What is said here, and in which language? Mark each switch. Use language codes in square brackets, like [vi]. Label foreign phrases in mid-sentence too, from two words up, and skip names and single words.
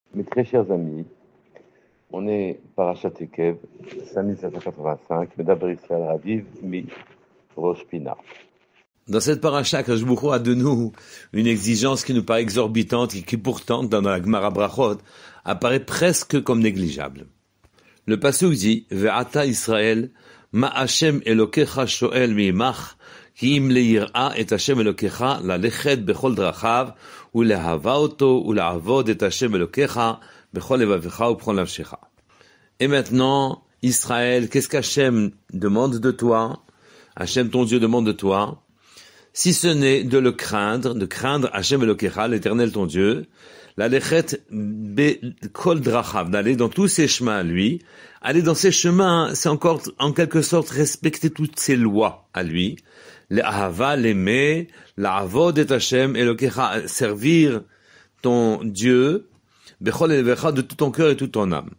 [fr] Mes très chers amis, on est Parashat Ekev, 5785, Medaber Israël Raviv, mi Rosh Pina. Dans cette paracha, [he] הקדוש ברוך הוא [fr] a de nous une exigence qui nous paraît exorbitante et qui pourtant, dans la Gemara Brachot, apparaît presque comme négligeable. Le pasuk dit, [he] ועתה ישראל מה השם אלוקיך שואל מעמך כי אם ליראה את השם אלוקיך ללכת בכל דרכיו ולאהבה אותו ולעבוד את השם אלוקיך בכל לבבך ובכל נפשך. [fr] Et maintenant, Israël, qu'est-ce qu'Hachem demande de toi? Hachem, ton Dieu, demande de toi, si ce n'est de craindre [he] השם אלוקיך, [fr] l'Éternel ton Dieu, [he] ללכת בכל דרכיו, [fr] d'aller dans tous ses chemins à lui. Aller dans ses chemins, c'est encore, en quelque sorte, respecter toutes ses lois à lui. L'ahava, l'aimer, [he] לעבוד את השם אלוקיך, [fr] servir ton Dieu, [he] בכל לבבך, [fr] de tout ton cœur et toute ton âme.